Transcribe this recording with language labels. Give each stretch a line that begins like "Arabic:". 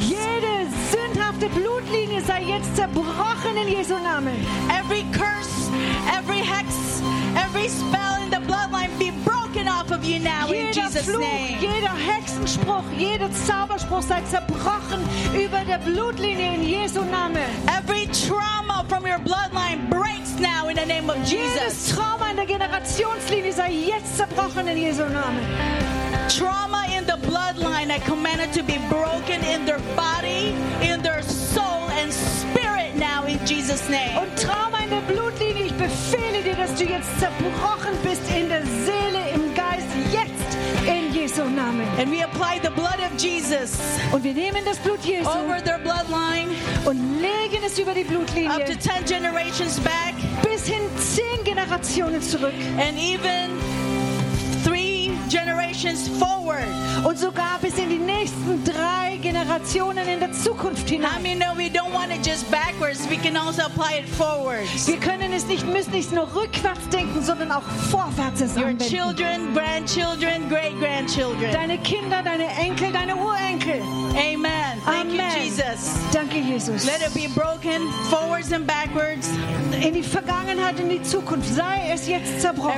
German: Jede sündhafte Blutlinie sei jetzt zerbrochen in Jesu Namen.
English: Every curse, every hex, every spell in the bloodline be broken. broken off of you now in Jesus' name.
German: Jeder Fluch, jeder Hexenspruch, jeder Zauberspruch sei zerbrochen über der Blutlinie in Jesu Namen.
English: Every trauma from your bloodline breaks now in the name of Jesus.
German: Jedes Trauma in der Generationslinie sei jetzt zerbrochen in Jesu Namen.
English: Trauma in the bloodline, I command it to be broken in their body, in their soul and spirit now in Jesus' name.
German: Und Trauma in der Blutlinie, ich befehle dir, dass du jetzt zerbrochen bist in der Seele, im Geist, jetzt in Jesu Namen.
English: And we apply the blood of Jesus.
German: Und wir nehmen das Blut Jesu
English: over their bloodline
German: und legen es über die Blutlinie.
English: Up to 10 generations back.
German: Bis hin 10 Generationen zurück.
English: And even generations forward.
German: Und sogar bis in die nächsten drei Generationen in der Zukunft hinein.
English: How many know we don't want it just backwards, we can also apply it forwards.
German: Wir können es nicht, müssen nicht nur rückwärts denken, sondern auch vorwärts es anwenden.
English: Your children, grandchildren, great-grandchildren.
German: Deine Kinder, deine Enkel, deine Urenkel.
English: Amen. Thank Amen. You, Jesus.
German: Danke, Jesus.
English: Let it be broken, forwards and backwards.
German: In die Vergangenheit, in die Zukunft, sei es jetzt zerbrochen.